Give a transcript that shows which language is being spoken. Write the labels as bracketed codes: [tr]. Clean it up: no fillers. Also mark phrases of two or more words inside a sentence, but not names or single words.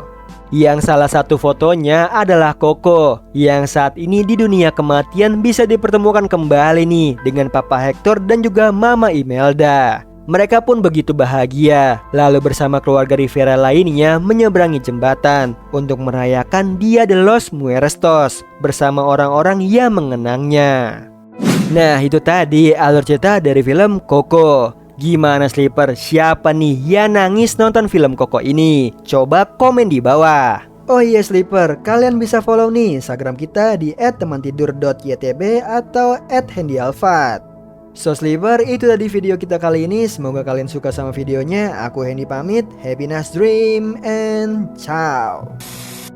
[id] Yang salah satu fotonya adalah Coco, yang saat ini di dunia kematian bisa dipertemukan kembali nih dengan Papa Hector dan juga Mama Imelda. Mereka pun begitu bahagia, lalu bersama keluarga Rivera lainnya menyeberangi jembatan untuk merayakan Dia de los Muertos bersama orang-orang yang mengenangnya. Nah, itu tadi alur cerita dari film Coco. Gimana Sleeper? Siapa nih yang nangis nonton film Coco ini? Coba komen di bawah. Oh iya Sleeper, kalian bisa follow nih Instagram kita di @temantidur.ytb atau @handyalfat. So Sleeper, itu tadi video kita kali ini. Semoga kalian suka sama videonya. Aku Hendy pamit. [en] Happy nice dream and ciao.